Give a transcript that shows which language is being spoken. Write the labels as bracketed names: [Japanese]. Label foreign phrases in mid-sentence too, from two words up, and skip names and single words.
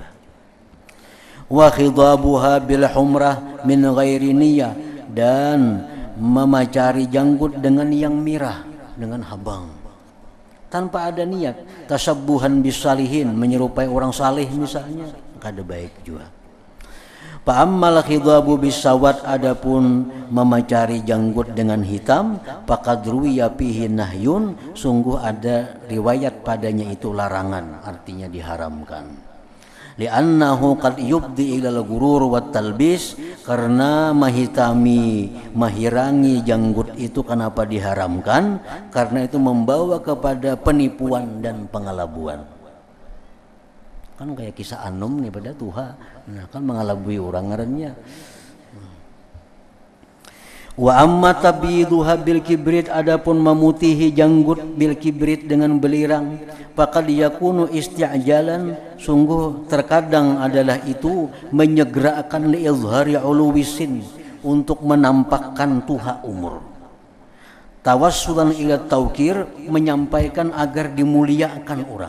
[Arabic] Wa khidabuha bil humrah min ghairi niyah, [Banjar] dan memacari janggut dengan yang mirah, dengan habang. tanpa ada niat. [Arabic] Tasabbuhan bisalihin, [Banjar] menyerupai orang saleh misalnya, kada baik juga. [Arabic] Fa'ammal khidabu bisawat, [Banjar] adapun memacari janggut dengan hitam, [Arabic] faqad ruwiya fihi nahyun, [Banjar] sungguh ada riwayat padanya itu larangan, artinya diharamkan. [Arabic] Li'annahu qad yubdi ilal gurur wat talbis, [Banjar] karena mahitami, mahirangi janggut itu kenapa diharamkan? Karena itu membawa kepada penipuan dan pengelabuan. Kan kayak kisah Anum nih pada Tuha, nah kan mengelabui orang ngarannya. [Arabic] Wa amma tabiduha bil kibrit, [Banjar] adapun memutihi janggut [Arabic] bil kibrit [Banjar] dengan belirang, [Arabic] faqad yakunu isti'jalan, [Banjar] sungguh terkadang adalah itu menyegerakan [Arabic] li izhari uluwisin, [Banjar] untuk menampakkan tuha umur. [Arabic] Tawassulan ila taukir, [Banjar] menyampaikan agar dimuliakan orang.